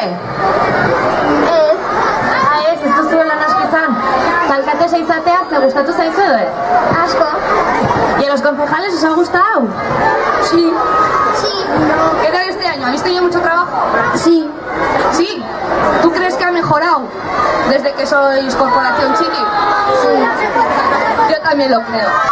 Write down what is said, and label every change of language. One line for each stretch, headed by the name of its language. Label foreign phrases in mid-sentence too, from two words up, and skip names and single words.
Basque: Ez. Ez duzue lan asko izan. Alkatesa izatea, ¿te gustatu zaizu edo ez? Asko.
Spanish: ¿Y a los concejales os ha gustado? Sí. Sí. ¿Qué tal este año? ¿Habéis tenido mucho trabajo? Sí. ¿Sí? ¿Tú crees que ha mejorado desde que sois Corporación Chiqui? Sí. Yo también lo creo.